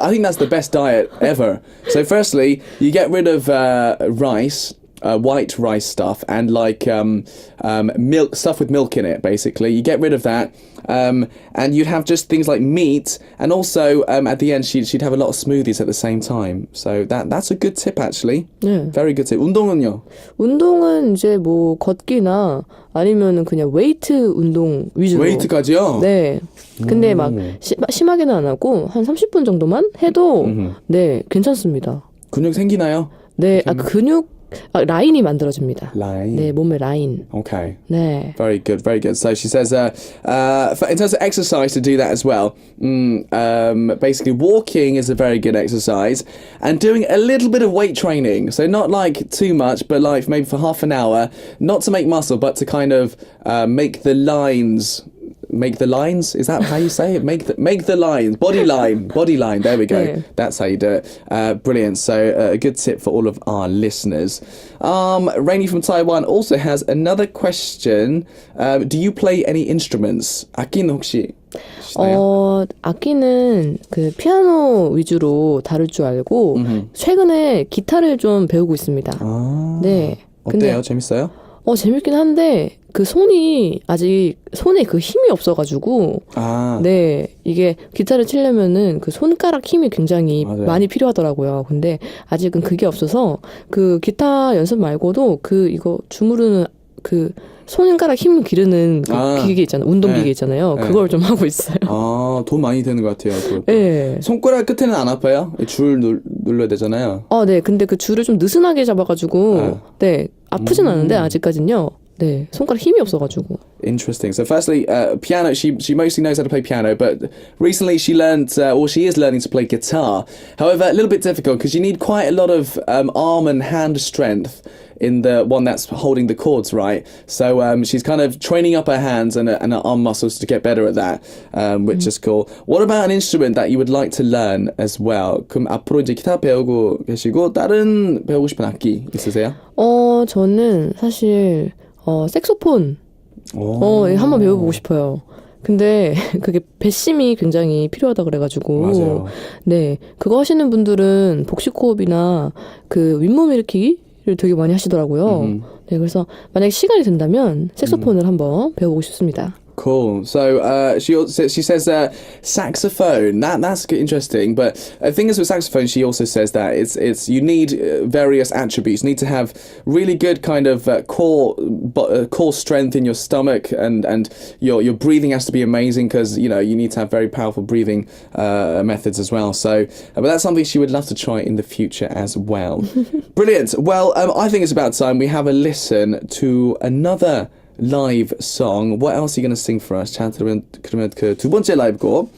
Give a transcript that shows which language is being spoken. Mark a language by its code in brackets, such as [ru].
[en] I think that's the best diet ever. So firstly, you get rid of rice, white rice stuff, and like milk stuff with milk in it. Basically, you get rid of that, and you'd have just things like meat, and also at the end she'd have a lot of smoothies at the same time. So that's a good tip actually. [ko] 네. [en] Very good tip. [ko] 운동은요? 운동은 이제 뭐 걷기나 아니면은 그냥 웨이트 운동 위주로. 웨이트까지요? 네. 근데 막 심하게는 안 하고 한 30분 정도만 해도 네, 괜찮습니다. 근육 생기나요? 네, 근육 라인이 만들어집니다. 라인. 네, 몸의 라인. [en] Okay. [ko] 네. [en] Very good, very good. So she says, in terms of exercise, to do that as well. Basically, walking is a very good exercise, and doing a little bit of weight training. So not like too much, but like maybe for half an hour, not to make muscle, but to kind of make the lines. Make the lines? Is that how you say it? Make the lines. Body line. There we go. [ko] 네. [en] That's how you do it. Brilliant. So a good tip for all of our listeners. Rainy from Taiwan also has another question. Do you play any instruments? [ko] 악기는 혹시 치시나요? 악기는 그 피아노 위주로 다룰 줄 알고 최근에 기타를 좀 배우고 있습니다. 네. 어때요? 재밌어요? 재밌긴 한데 그 손에 그 힘이 없어가지고 네, 이게 기타를 치려면은 그 손가락 힘이 굉장히 맞아요. 많이 필요하더라고요. 근데 아직은 그게 없어서 그 기타 연습 말고도 이거 주무르는 그 손가락 힘 기르는 그 기계 있잖아요. 운동 기계 있잖아요. 그걸 좀 하고 있어요. 돈 많이 드는 것 같아요. 그것도. 네. 손가락 끝에는 안 아파요? 줄 눌러야 되잖아요. 네. 근데 그 줄을 좀 느슨하게 잡아가지고 네, 아프진 않은데 아직까진요. 네, 손가락 힘이 없어가지고. [en] Interesting. So firstly, piano, she mostly knows how to play piano, but recently she learned, or she is learning to play guitar. However, a little bit difficult because you need quite a lot of arm and hand strength in the one that's holding the chords, right? So she's kind of training up her hands and her arm muscles to get better at that, which is cool. What about an instrument that you would like to learn as well? [ko] 그럼 앞으로 이제 기타 배우고 계시고 다른 배우고 싶은 악기 있으세요? 저는 사실 색소폰 한번 배워보고 싶어요. 근데 그게 배심이 굉장히 필요하다 그래가지고 맞아요. 네, 그거 하시는 분들은 복식호흡이나 그 윗몸 일으키기를 되게 많이 하시더라고요. 네, 그래서 만약에 시간이 된다면 색소폰을 한번 배워보고 싶습니다. [en] Cool. So she says saxophone. That's interesting. But the thing is with saxophone, she also says that it's you need various attributes. You need to have really good kind of core strength in your stomach, and your breathing has to be amazing because you need to have very powerful breathing methods as well. So, but that's something she would love to try in the future as well. Brilliant. Well, I think it's about time we have a listen to another live song. What else are you going to sing for us? [ko] 자, 그러면 그 두 번째 라이브 곡